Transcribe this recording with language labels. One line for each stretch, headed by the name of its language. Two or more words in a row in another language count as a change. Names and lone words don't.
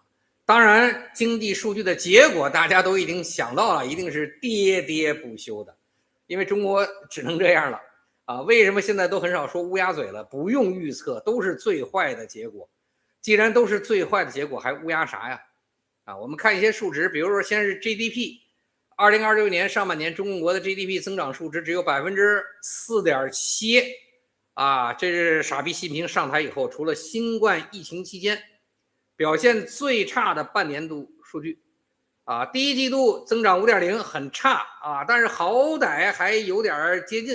Chinese: 当然，经济数据的结果大家都已经想到了，一定是喋喋不休的，因为中国只能这样了啊。为什么现在都很少说烏鴉嘴了？不用預測，都是最壞的結果。既然都是最壞的結果，還烏鴉啥呀？啊，我們看一些數值，比如說先是 GDP。2026年上半年，中共國的 GDP 增長數值只有 4.7%， 啊，這是傻逼習近平上台以後，除了新冠疫情期間表現最差的半年度數據。啊，第一季度增長 5.0 很差啊，但是好歹還有點接近。